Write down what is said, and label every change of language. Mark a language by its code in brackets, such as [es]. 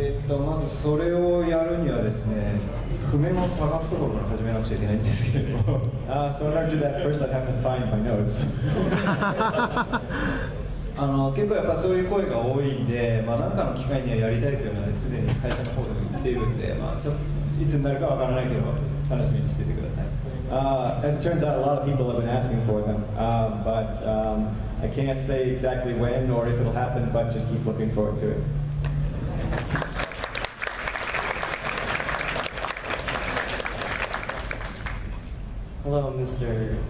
[ja] まずそれをやるにはですね、譜面を探すところから始めなくちゃいけないんですけれども。 [en] So in order to do that, first I'd have to find my notes. [ja] 結構やっぱそういう声が多いんで、まあ、何かの機会にはやりたいというのですでに会社の方でも言っているんで、まあ、ちょっといつになるかわからないけど楽しみにしていてください。 [en] As it turns out, a lot of people have been asking for them, but I can't say exactly when or if it'll happen, but just keep looking forward to it. Hello, Mr.